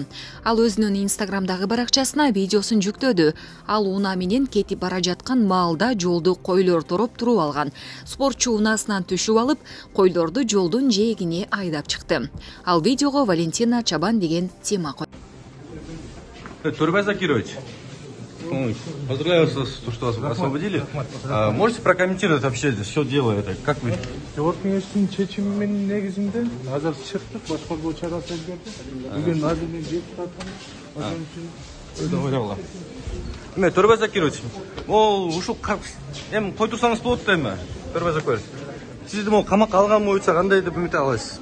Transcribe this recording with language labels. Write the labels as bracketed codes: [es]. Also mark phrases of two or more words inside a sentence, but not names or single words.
[ky] Ал өзүнүн Инстаграмдагы баракчасына видеосун жүктөдү. Ал унаа менен кетип бара жаткан маалда жолду койлор тороп туруп алган. Спортчу унаасынан түшүп алып, койлорду жолдун жээгине айдап чыкты. Ал видеого Валентина Чабан деген тема койду. [ru] Төрөбай Закирович, поздравляю вас, что вас освободили. Можете прокомментировать вообще все дело это? Как вы? [ky] Кеңештин чечиминин негизинде азыр чыктык, баш коргоо чарасы өзгөрдү. Бүгүн азыр мен депутатмын. Ошон үчүн Төрөбай Закирович, ушул эми кой турсаңыз болот да эми. Төрөбай Закирович. Сизди могу камакка алган боюнча кандай деп үмүт аласыз?